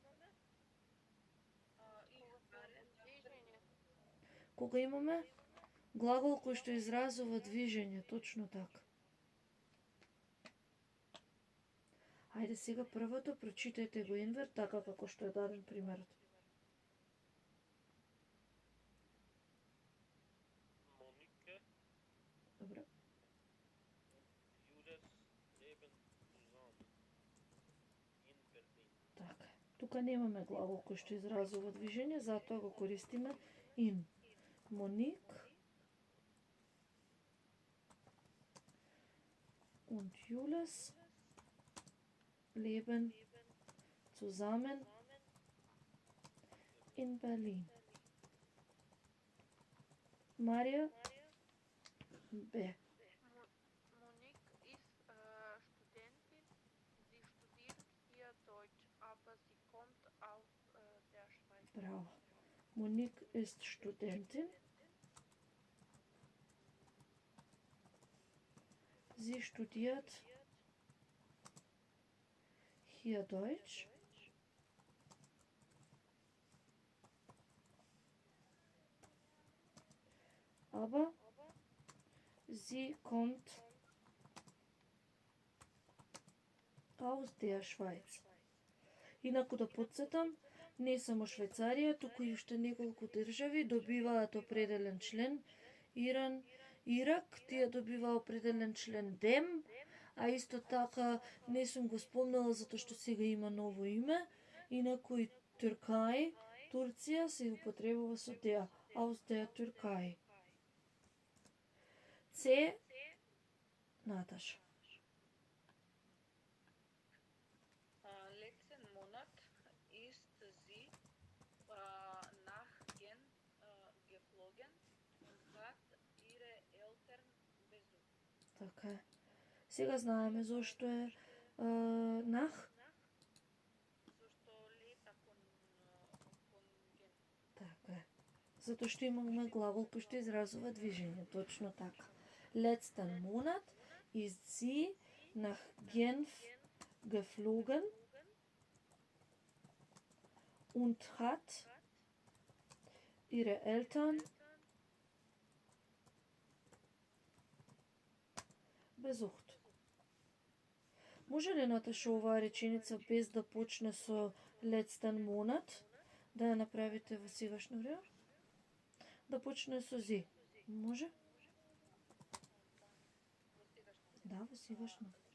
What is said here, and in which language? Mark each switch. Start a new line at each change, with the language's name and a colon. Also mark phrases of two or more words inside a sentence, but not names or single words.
Macedonian: Кога имаме глагол кој што изразува движење, точно така. Ајде сега првото прочитајте го Енвер, така како што е даден примерот. Monike Добро.
German: und Judas leben zusammen in Berlin.
Macedonian: Така. Тука немаме глагол кој што изразува движење, затоа го користиме in.
German: Моник und Julius leben zusammen in Berlin.
Macedonian: Марија Б.
German: Monique ist Studentin. Sie studiert hier Deutsch, aber sie kommt aus der Schweiz. Браво. Моник ist Studentin. Sie studiert hier Deutsch. Aber sie kommt aus der Schweiz.
Macedonian: Инаку да подсетам, не само Швајцарија, туку и уште неколку држави добиваат определен член. Иран, Ирак, тие добива определен член ДЕМ, а исто така не сум го спомнала затоа што сега има ново име. Инаку и Туркај, Турција се употребува со теа,
German: aus der Türkei.
Macedonian: С. Наташа.
German: Letzten Monat ist sie nach Gen geflogen und hat ihre Eltern besucht.
Macedonian: Така е. Сега знаеме зошто е нах. Зашто лета кон Gen. Така е. Затоа што имаме глагол кој што изразува движење, точно така.
German: Letzten Monat ist sie nach Genf geflogen und hat ihre Eltern besucht.
Macedonian: Може ли Наташа оваа реченица без да почне со
German: letzten Monat
Macedonian: да ја направите во сегашно време? Да почне со зи. Може? Да, во сегашно.